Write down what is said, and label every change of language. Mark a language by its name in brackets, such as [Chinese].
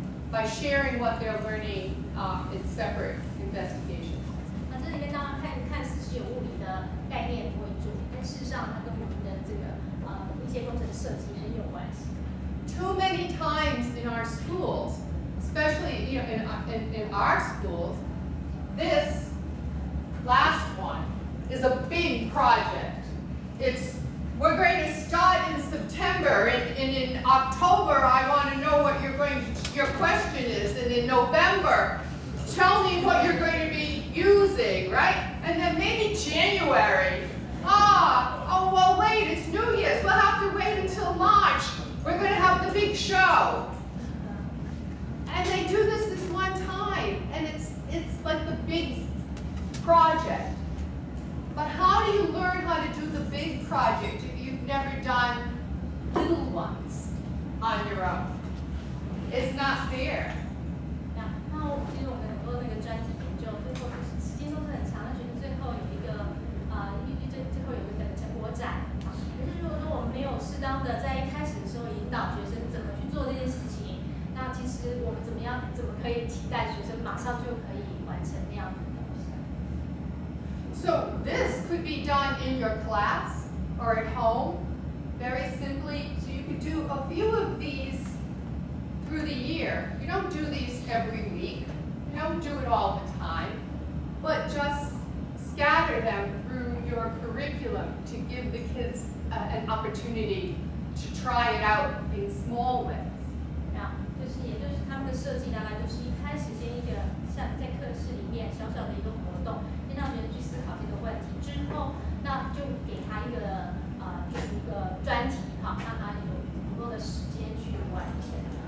[English] by sharing what they're learning in separate investigations. [Chinese] 那这里面当然看似是有物理的概念为主，但事实上它跟我们的这个一些工程设计很有关系。 [English] Too many times in our schools, especially in our schools, this last one is a big project. We're going to start in September, and in October I want to know what your question is, and in November, tell me what you're going to be using, right? And then maybe January. Oh well, wait, it's New Year's. We'll have to wait until March. We're going to have the big show. And they do this one time, and it's like the big project. But how do you learn how to do the big project if you've never done little ones on your own? It's not fair. [Chinese] 那其实我们很多那个专题研究，最后时间都是很长，那学生最后有一个最后有一个成果展。可是如果说我们没有适当的在一开始的时候引导学生怎么去做这件事情，那其实我们怎么可以期待学生马上就可以完成那样子的东西？ [English] So this could be done in your class or at home, very simply. So you could do a few of these through the year. You don't do these every week. You don't do it all the time, but just scatter them through your curriculum to give the kids an opportunity to try it out in small ways. [Chinese] 也就是他们的设计大概就是一开始先一个像在课室里面小小的一个活动，先让学生去思考这个问题，之后那就给他一个就是一个专题，好，让他有足够的时间去完成。